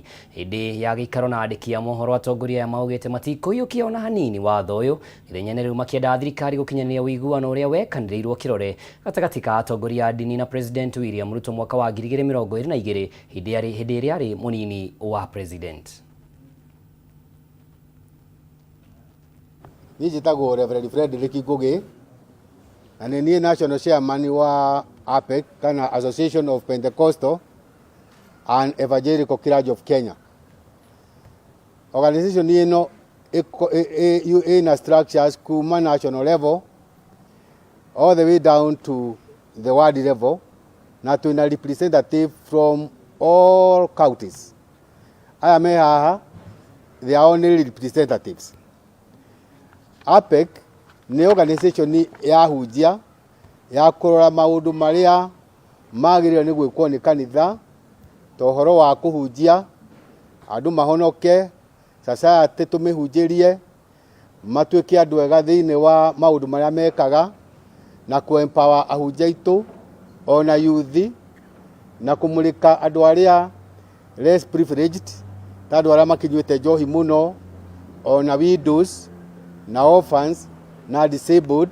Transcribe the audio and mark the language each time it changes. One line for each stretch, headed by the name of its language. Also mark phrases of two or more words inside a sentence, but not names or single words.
Kikuyu: Hĩndĩ ya gĩikaro na andĩki a mohoro, atongoria aya maugĩte matikũiyũkia ona hanini watho ũyũ, ithenya rĩu makĩenda thirikari gũkinyanĩria ũiguano ũrĩa wekanĩrĩirwo kĩrore gatagatĩ ka atongoria a ndini na President William Ruto mwaka wa 2022 hĩndĩ ĩrĩa arĩ mũnini wa president. Ni njĩtagwo Reverend Frederick Ngugi, na nĩ
English: national chairman
Kikuyu: wa APEC kana Association of Pentecostal and Evangelical Church of Kenya.
English: Organization
Kikuyu: ĩno ĩna
English: structures kuma national level all the way down to the world level,
Kikuyu: na twĩna
English: representative from all counties.
Kikuyu: Aya me haha,
English: they are only representatives.
Kikuyu: APEC ni organization ya hunjia ya kũrora maũndũ marĩa magĩrĩirwo nĩ gwĩkwo nĩ kanitha, tohoro wa kũhunjia andũ mahonoke, society tũmĩhunjĩrie matuĩke andũ ega thĩinĩ wa maũndũ marĩa mekaga, na empower ahunjia aitũ ona youth, na kũmũrĩka andũ arĩa
English: less privileged,
Kikuyu: ta andũ arĩa makinyuĩte njohi mũno, ona widows na orphans na disabled.